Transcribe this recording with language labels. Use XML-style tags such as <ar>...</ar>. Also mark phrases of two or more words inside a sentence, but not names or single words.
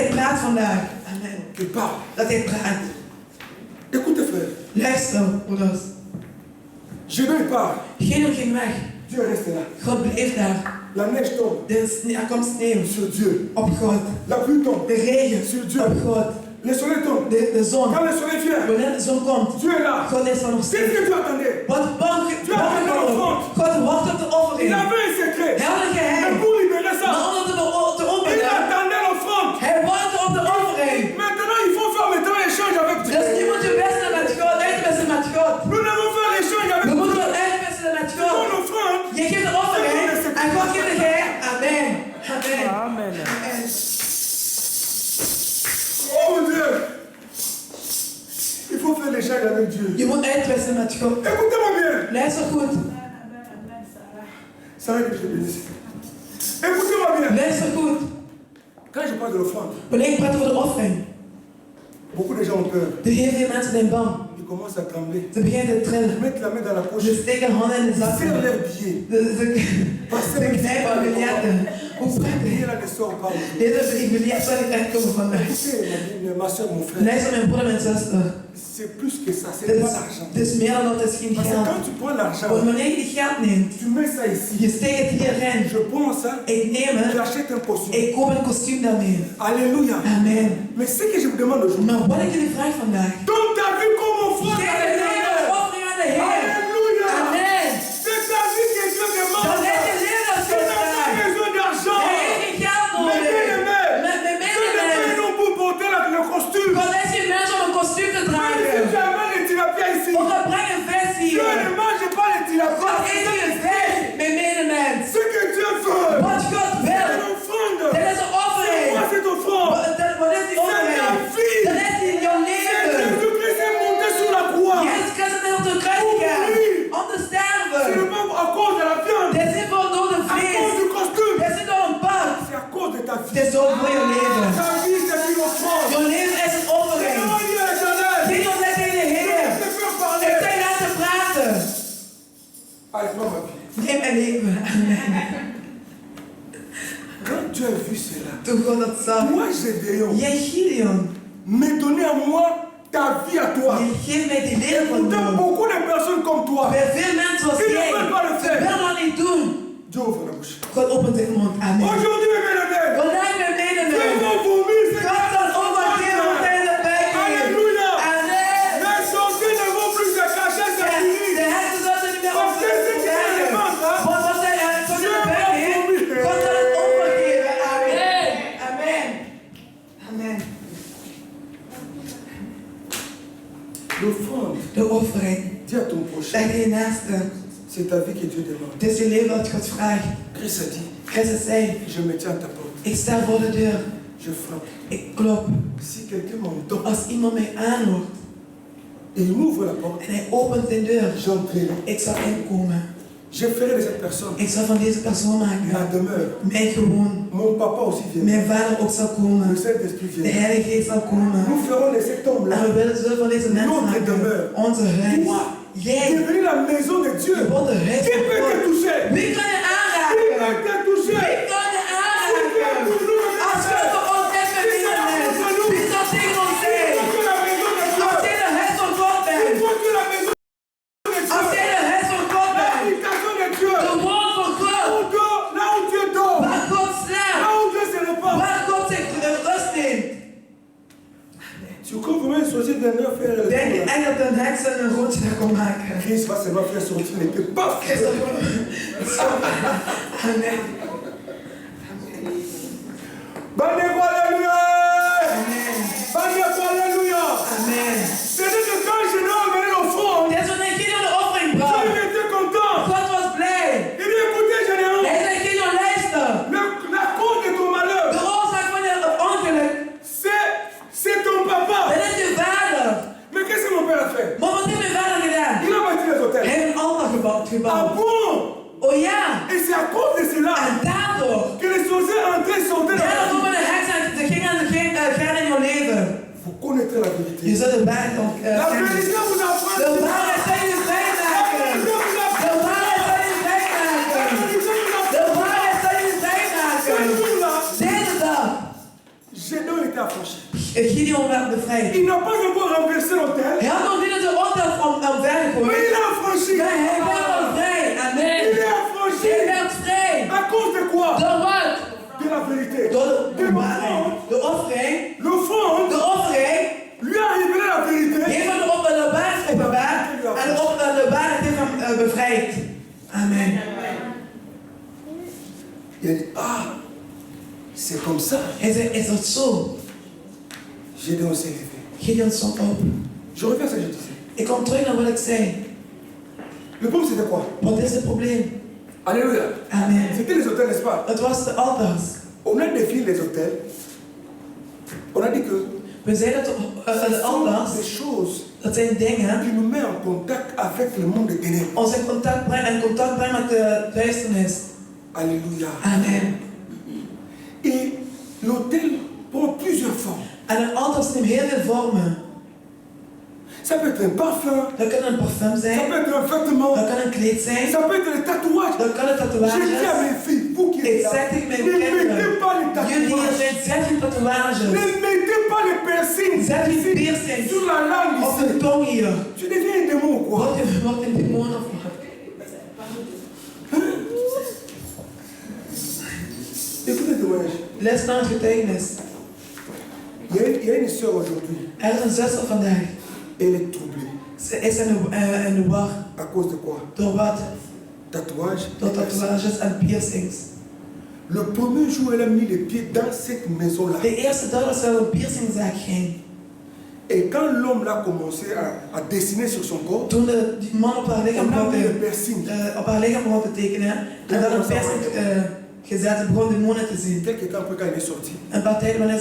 <nl>praat vandaag. Amen.</nl> <fr>Qu'il parle.</fr> <nl>Dat hij praat.</nl> <fr>Écoutez, frère.</fr> <nl>Luister, broeders.</nl> <fr>Gédéon part.</fr> <nl>Gideon ging weg.</nl> <fr>Dieu reste là.</fr> <nl>God bleef daar.</nl> <fr>La neige tombe</fr> <nl>Er komt sneeuw</nl> <fr>sur Dieu.</fr> <nl>op God.</nl> <fr>La pluie tombe</fr> <nl>De regen</nl> <fr>sur Dieu.</fr> <nl>op God.</nl> <fr>Le soleil tombe.</fr> <nl>De zon.</nl> <fr>Quand le soleil vient,</fr> <nl>Wanneer de zon komt,</nl> <fr>Dieu est là.</fr> <nl>God is er nog</nl> <fr>Qu'est-ce</fr> <nl>steeds.</nl> <fr>que Dieu attendait?</fr> <nl>Wat</nl> <fr>Dieu attendait l'offrande.</fr> <nl>God wacht op de</nl> <fr>Il</fr> <nl>offering.</nl> <fr>avait un secret.</fr> <nl>Hij had een</nl> <fr>Mais</fr> <nl>geheim.</nl> <fr>pour libérer ça,</fr> <nl>Maar om het te</nl> <fr>il</fr> <nl>openen,</nl> <fr>attendait l'offrande.</fr> <nl>hij wachtte op de offering.</nl> <fr>Maintenant, il faut faire maintenant échange avec Dieu.</fr> <nl>Dus nu moet je wisselen met God, uitwisselen met God.</nl> <fr>Nous devons faire échange avec</fr> <nl>We</nl> <fr>Dieu.</fr> <nl>moeten uitwisselen met</nl> <fr>Pour</fr> <nl>God.</nl> <fr>l'offrande,</fr> <nl>Je geeft een offering en God geeft een geheim. Amen. Amen. Amen. Amen.</nl> <fr>oh mon Dieu, il faut faire l'échange avec Dieu.</fr> <nl>Je moet uitwisselen met God.</nl> <fr>Écoutez-moi bien.</fr> <nl>Luister goed.</nl> <fr>Ça va que je te bénisse. Écoutez-moi bien.</fr> <nl>Luister goed.</nl> <fr>Quand je parle de l'offrande,</fr> <nl>Wanneer ik praat over de offering,</nl> <fr>beaucoup de gens ont peur.</fr> <nl>de heel veel mensen zijn bang.</nl> <fr>Ils commencent à trembler.</fr> <nl>Ze beginnen te</nl> <fr>Ils</fr> <nl>trillen.</nl> <fr>mettent la main dans la poche.</fr> <nl>Ze</nl> <fr>Ils</fr> <nl>steken handen in de</nl> <fr>serrent</fr> <nl>zakken.</nl> <fr>leurs billets.</fr> <nl>Ze knijpen hun biljetten. Hoe</nl> <fr>Le</fr> <nl>prettig.</nl> <fr>billet là ne sort pas.</fr> <nl>Dit is een biljet zal niet uitkomen vandaag.</nl> <fr>Écoutez, ma soeur, mon frère,</fr> <nl>Luister mijn broeder en zuster.</nl> <fr>c'est plus que ça. C'est</fr> <nl>Dit</nl> <fr>pas</fr> <nl>is,</nl> <fr>l'argent.</fr> <nl>dit is meer dan dat, het is geen</nl> <fr>Parce que</fr> <nl>geld.</nl> <fr>quand tu prends l'argent,</fr> <nl>Want wanneer je die geld neemt,</nl> <fr>tu mets ça ici.</fr> <nl>je steekt het hierin.</nl> <fr>Je prends ça,</fr> <nl>Ik neem</nl> <fr>tu</fr> <nl>het,</nl> <fr>achètes un costume.</fr> <nl>ik koop een kostuum daarmee.</nl> <fr>Alléluia.</fr> <nl>Amen.</nl> <fr>Mais ce que je vous demande aujourd'hui,</fr> <nl>Maar wat ik jullie vraag vandaag.</nl> <fr>dans ta vie comme offrande,</fr> <nl>Geef je leven als offering aan de Heer.</nl> <fr>Alléluia.</fr> <nl>Amen.</nl> <fr>C'est ta vie que Dieu</fr> <nl>Dan</nl> <fr>demande.</fr> <nl>heeft je leven als</nl> <fr>Tu</fr> <nl>God</nl> <fr>n'as pas</fr> <nl>vraagt.</nl> <fr>besoin d'argent.</fr> <nl>Hij heeft geen geld</nl> <fr>Mais</fr> <nl>nodig.</nl> <fr>bien-aimé,</fr> <nl>Met</nl> <fr>ce n'est pas</fr> <nl>medelijden.</nl> <fr>non pour porter le costume.</fr> <nl>God heeft geen mensen om een kostuum te</nl> <fr>Même si tu</fr> <nl>dragen.</nl> <fr>amènes les tilapia ici,</fr> <nl>Ook al breng een vis</nl> <fr>Dieu</fr> <nl>hier.</nl> <fr>ne mange pas les tilapia.</fr> <nl>God eet geen vis met medemens.</nl> <fr>Ce que Dieu veut,</fr> <nl>Wat God</nl> <fr>c'est</fr> <nl>wil.</nl> <fr>l'offrande.</fr> <nl>Dit is een offering.</nl> <fr>Quoi cette offrande?</fr> <nl>Wat is die offering?</nl> <fr>ta vie.</fr> <nl>Dat is in jouw</nl> <fr>C'est</fr> <nl>leven.</nl> <fr>Jésus-Christ est monté sur la croix.</fr> <nl>Jezus Christus is op de kruis gegaan. Om te</nl> <fr>Ce</fr> <nl>sterven.</nl> <fr>n'est pas à cause de la viande,</fr> <nl>Dit is niet voor door de</nl> <fr>à cause</fr> <nl>vlees.</nl> <fr>du costume.</fr> <nl>Dit is niet door een pad.</nl> <fr>C'est à cause de ta</fr> <nl>Dit</nl> <fr>vie.</fr> <nl>is ook voor je leven.</nl> <fr>Ta vie, c'est une offrande.</fr> <nl>Jouw leven is een offering.</nl> <fr>Seigneur Dieu éternel,</fr> <nl>Ging ons net tegen de Heer.</nl> <fr>je peux</fr> <nl>Ik</nl> <fr>parler.</fr> <nl>zei laten praten.</nl> <fr>Allez, prends ma vie.</fr> <nl>Neem mijn leven. Amen.</nl> <fr>Quand Dieu a vu cela,</fr> <nl>Toen God dat zag.</nl> <fr>moi Gédéon,</fr> <nl>Jij Gideon.</nl> <fr>me donner à moi ta vie à toi.</fr> <nl>Je geeft mij die</nl> <fr>Et</fr> <nl>leven van</nl> <fr>pourtant,</fr> <nl>jou.</nl> <fr>beaucoup de personnes comme toi,</fr> <nl>Bij veel mensen zoals</nl> <fr>ils ne</fr> <nl>jij.</nl> <fr>veulent pas le</fr> <nl>Ze</nl> <fr>faire.</fr> <nl>willen dat niet doen.</nl> <fr>Dieu ouvre la bouche.</fr> <nl>God opent zijn mond. Amen.</nl> <fr>Aujourd'hui, mes bien-aimés,</fr> <nl>Vandaag mijn</nl> <fr>Dieu</fr> <nl>medemens.</nl> <fr>va vomir ces</fr> <nl>God zal overgeven op deze buik.</nl> <fr>Alléluia.</fr> <nl>Amen.</nl> <fr>Les sorciers ne vont plus se cacher,</fr> <nl>De</nl> <fr>c'est fini.</fr> <nl>hersenen zullen niet meer</nl> <fr>Parce que ce qui est</fr> <nl>opgeven.</nl> <fr>élément, hein,</fr> <nl>Want wat zij uit God in de buik heeft, God zal het overgeven. Amen. Amen. Amen.</nl> <fr>l'offrande,</fr> <nl>De offering.</nl> <fr>dis à ton prochain,</fr> <nl>Zeg je naaste.</nl> <fr>c'est ta vie que Dieu demande.</fr> <nl>Het is je leven dat God vraagt.</nl> <fr>Christ a dit,</fr> <nl>Christus zei,</nl> <fr>je me tiens à ta porte,</fr> <nl>ik sta voor de deur.</nl> <fr>je frappe.</fr> <nl>Ik klop.</nl> <fr>Si quelqu'un m'entend</fr> <nl>Als iemand mij aanhoort</nl> <fr>et il m'ouvre la porte,</fr> <nl>en hij opent zijn deur,</nl> <fr>j'entrerai.</fr> <nl>ik zal inkomen.</nl> <fr>Je ferai de cette personne</fr> <nl>Ik zal van deze persoon</nl> <fr>ma</fr> <nl>maken.</nl> <fr>demeure.</fr> <nl>Mijn gewoon.</nl> <fr>Mon papa aussi vient.</fr> <nl>Mijn vader ook zal</nl> <fr>Le</fr> <nl>komen.</nl> <fr>Saint-Esprit</fr> <nl>De</nl> <fr>vient.</fr> <nl>Heilige Geest zal komen.</nl> <fr>Nous ferons de cet homme-là</fr> <nl>En we willen zullen van deze mensen</nl> <fr>Notre</fr> <nl>maken.</nl> <fr>demeure.</fr> <nl>Onze huis.</nl> <fr>Toi,</fr> <nl>Jij.</nl> <fr>devenir la maison de Dieu.</fr> <nl>Je wordt de huis</nl> <fr>Qui</fr> <nl>van</nl> <fr>peut te</fr> <nl>God.</nl> <fr>toucher?</fr> <nl>Wie kan je</nl> <fr>Qui peut</fr> <nl>aanraken?</nl> <fr>te toucher?</fr> <nl>Wie kan je aanraken? Als God voor ons is met deze mensen. Wie zal tegen ons zijn?</nl> <fr>Toi, tu es la maison de Dieu.</fr> <nl>Als jij de huis van God bent.</nl> <fr>Toi, tu es la maison de</fr> <nl>Als</nl> <fr>Dieu.</fr> <nl>jij de huis van God bent.</nl> <fr>L'habitation de Dieu.</fr> <nl>De woord van God.</nl> <fr>Là où Dieu dort.</fr> <nl>Waar God</nl> <fr>Là</fr> <nl>slaapt.</nl> <fr>où Dieu se repose.</fr> <nl>Waar God zich rust neemt.</nl> <fr>Tu comprends un sorcier viendra faire le</fr> <nl>Denk je</nl> <fr>tour, là.</fr> <nl>echt dat een heks een rondje kon maken?</nl> <fr>Christ va seulement faire sortir les pieds. Paf!</fr> <nl>Amen.</nl> <fr>Bandez-vous, alléluia!</fr> <nl>Amen.</nl> <fr>Bandez-vous, alléluia!</fr> <nl>Amen.</nl> <fr>C'est-à-dire que quand je dois amener l'offrande,</fr> <nl>Dit is wanneer Gideon de offering</nl> <fr>Dieu</fr> <nl>bracht.</nl> <fr>il était content.</fr> <nl>God was blij.</nl> <fr>Il dit, écoutez, Gédéon,</fr> <nl>Hij zei, Gideon, luister.</nl> <fr>la cause de ton malheur,</fr> <nl>De oorzaak van je ongeluk,</nl> <fr>c'est ton papa.</fr> <nl>dat is je vader.</nl> <fr>Mais qu'est-ce que mon père a fait?</fr> <nl>Maar wat heeft mijn vader gedaan?</nl> <fr>Il a bâti les</fr> <nl>Hij</nl> <fr>hôtels.</fr> <nl>heeft een altaar</nl> <fr>Ah</fr> <nl>gebouwd.</nl> <fr>bon?</fr> <nl>Oh ja.</nl> <fr>Et c'est à cause de cela</fr> <nl>En daardoor.</nl> <fr>que les sorciers entraient et sortaient dans</fr> <nl>Daardoor</nl> <fr>la</fr> <nl>komen de heksen en ze gingen gaan in je leven.</nl> <fr>Vous connaîtrez la vérité.</fr> <nl>Je zult de waarheid ook</nl> <fr>La</fr> <nl>kennen.</nl> <fr>vérité vous</fr> <nl>De</nl> <fr>apprend.</fr> <nl>waarheid zal je vrij maken. De waarheid zal je vrij maken. De waarheid zal je vrij maken.</nl> <fr>Ce jour-là,</fr> <nl>Deze dag.</nl> <fr>Gédéon est été affranchi.</fr> <nl>Gideon werd bevrijd.</nl> <fr>Il n'a pas encore renversé l'autel.</fr> <nl>Hij had nog niet het altaar</nl> <fr>Mais</fr> <nl>omvergegooid.</nl> <fr>il a affranchi.</fr> <nl>Maar hij werd al vrij. Amen.</nl> <fr>Il est affranchi.</fr> <nl>Hij werd vrij.</nl> <fr>À cause de quoi?</fr> <nl>Door wat?</nl> <fr>De la vérité.</fr> <nl>Door</nl> <fr>De</fr> <nl>de</nl> <fr>l'offrande.</fr> <nl>waarheid. De offering.</nl> <fr>L'offrande</fr> <nl>De offering</nl> <fr>lui a révélé la vérité.</fr> <nl>heeft hem op de waarheid geopenbaard. En op de waarheid heeft hem bevrijd. Amen.</nl> <fr>Il a dit, ah, c'est comme ça.</fr> <nl>Hij zei, is dat zo?</nl> <fr>Gédéon s'est levé.</fr> <nl>Gideon stond op.</nl> <fr>Je reviens à ce que je disais.</fr> <nl>Ik kom terug naar wat ik zei.</nl> <fr>Le problème c'était quoi?</fr> <nl>Wat is het probleem?</nl> <fr>Alléluia.</fr> <nl>Amen.</nl> <fr>C'était les hôtels, n'est-ce pas?</fr> <nl>Het was de altars.</nl> <fr>On a défini les hôtels. On a dit que</fr> <nl>We zeiden dat</nl> <fr>ce</fr> <nl>de</nl> <fr>sont</fr> <nl>altars,</nl> <fr>des choses</fr> <nl>dat zijn dingen</nl> <fr>qui nous mettent en contact avec le monde des ténèbres.</fr> <nl>ons in contact brengen met de duisternis.</nl> <fr>Alléluia.</fr> <nl>Amen.</nl> <fr>Et l'hôtel prend plusieurs formes.</fr> <nl>En een altaar neemt heel veel vormen.</nl> <fr>Ça peut être un parfum,</fr> <nl>Dat kan een parfum</nl> <fr>ça</fr> <nl>zijn,</nl> <fr>peut être un vêtement,</fr> <nl>dat kan een kleed zijn,</nl> <fr>ça peut être des tatouages.</fr> <nl>dat kan een</nl> <fr>Je dis à</fr> <nl>tatoeage.</nl> <fr>mes filles, vous qui êtes</fr> <nl>Ik</nl> <fr>là,</fr> <nl>zeg tegen mijn</nl> <fr>ne mettez</fr> <nl>kinderen,</nl> <fr>pas les</fr> <nl>jullie hier</nl> <fr>tatouages.</fr> <nl>zijn, zet geen tatoeages.</nl> <fr>Ne mettez pas les piercings</fr> <nl>Zet geen</nl> <fr>ici,</fr> <nl>piercings</nl> <fr>sur la langue</fr> <nl>op de</nl> <fr>ici.</fr> <nl>tong hier.</nl> <fr>Tu deviens un démon ou quoi?</fr> <nl>Wordt een demon of wat?</nl> <fr>Écoutez le témoignage.</fr> <nl>Les naar het getuigenis.</nl> <fr>Il y a une soeur aujourd'hui,</fr> <nl>Er is een zuster vandaag.</nl> <fr>elle est troublée.</fr> <nl>Ze is in de war.</nl> <fr>À cause de quoi?</fr> <nl>Door wat?</nl> <fr>Tatouage.</fr> <nl>Door tatoeages en piercings.</nl> <fr>Le premier jour, elle a mis les pieds dans cette maison-là.</fr> <nl>De eerste dag dat ze naar een piercingzaak ging.</nl> <fr>Et quand l'homme là commencé à dessiner sur son corps,</fr> <nl>Toen die man op haar lichaam</nl> <fr>on a</fr> <nl>begon</nl> <fr>mis le</fr> <nl>te,</nl> <fr>piercing.</fr> <nl>op haar lichaam begon te tekenen. En dan een piercing gezet en begon demonen te zien.</nl> <fr>Quelques temps après, quand il est sorti,</fr> <nl>Een paar tijden wanneer ze</nl>